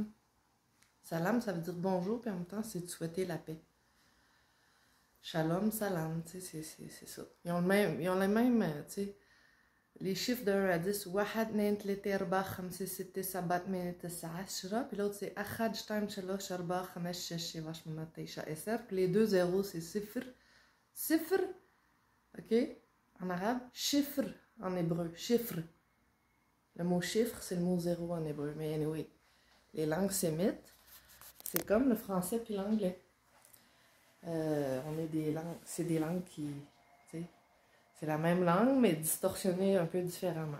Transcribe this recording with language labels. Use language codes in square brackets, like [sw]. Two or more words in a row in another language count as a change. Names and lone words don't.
[fr] Salam, ça veut dire bonjour, puis en même temps, c'est de souhaiter la paix. Shalom, salam, tu sais, c'est ça. Ils ont les mêmes, tu sais, les chiffres de 1 à 10. [ar] واحد، اثنين، ثلاثة، أربعة، خمسة، ستة، سبعة، ثمانية، تسعة، عشرة. [he] Puis l'autre, c'est אחד, שתיים, שלוש, ארבע, חמש, שש, שבע, שמונה, תשע, עשר. [fr] Puis les deux zéros, c'est sifr. Sifr, ok, en arabe. Chiffre, en hébreu. Chiffre. Le mot chiffre, c'est le mot zéro en hébreu. Mais anyway, les langues sémites, c'est comme le français puis l'anglais. C'est des langues qui, tu sais, c'est la même langue, mais distorsionnée un peu différemment.